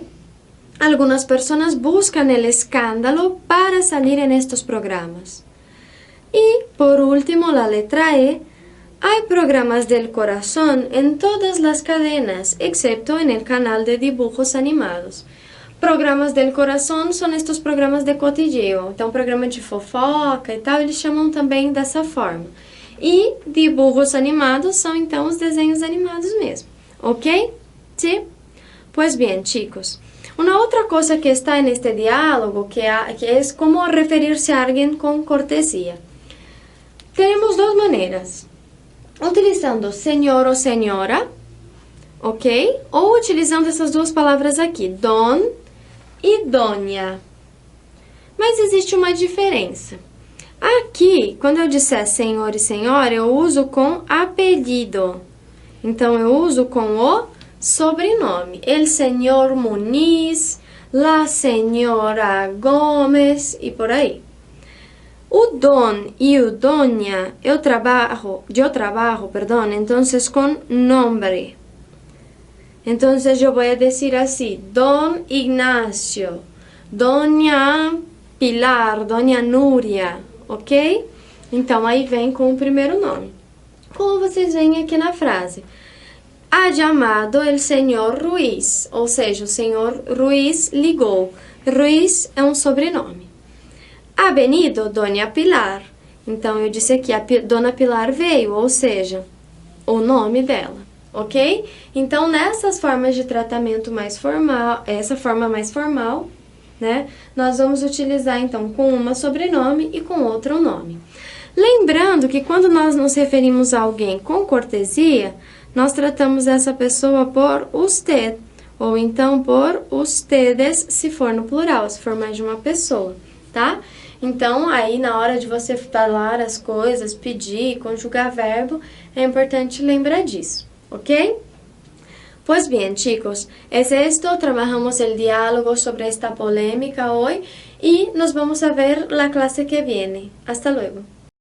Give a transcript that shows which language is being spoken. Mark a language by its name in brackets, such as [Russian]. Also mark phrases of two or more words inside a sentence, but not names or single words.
[Spanish] Algunas personas buscan el escándalo para salir en estos programas. Y, por último, la letra E. Hay programas del corazón en todas las cadenas, excepto en el canal de dibujos animados. Programas del [Portuguese] coração são estes programas de cotilleo. Então, programa de fofoca e tal, eles chamam também dessa forma. E [Spanish] dibujos animados [Portuguese] são, então, os desenhos animados mesmo. Ok? Sim? [Spanish] Pues bien, chicos. Una otra cosa que está en este diálogo, que es como referirse a alguien con cortesía. Tenemos dos maneras. Utilizando señor o señora, ok? [Portuguese] Ou utilizando essas duas palavras aqui, don e doña. Mas existe uma diferença. Aqui, quando eu disser senhor e senhora, eu uso com apelido. Então, eu uso com o sobrenome. [Spanish] El señor Muniz, la señora Gomes [Portuguese] e por aí. O don e o doña, eu [Spanish] trabajo, entonces con nombre. Entonces yo voy a decir así, don Ignacio, doña Pilar, doña Núria, ok? [Portuguese] Então, aí vem com o primeiro nome. Como vocês veem aqui na frase. [Spanish] Ha llamado el señor Ruiz, [Portuguese] ou seja, o senhor Ruiz ligou. Ruiz é um sobrenome. [Spanish] Ha venido Dona Pilar. [Portuguese] Então, eu disse aqui, a Dona Pilar veio, ou seja, o nome dela, ok? Então, nessas formas de tratamento mais formal, essa forma mais formal, né? Nós vamos utilizar, então, com uma sobrenome e com outro nome. Lembrando que quando nós nos referimos a alguém com cortesia, nós tratamos essa pessoa por usted, ou então por ustedes, se for no plural, se for mais de uma pessoa, tá? Então, aí na hora de você falar as coisas, pedir, conjugar verbo, é importante lembrar disso, [Spanish] ¿ok? Pues bien, chicos, es esto, trabajamos el diálogo sobre esta polémica hoy y nos vamos a ver la clase que viene. Hasta luego.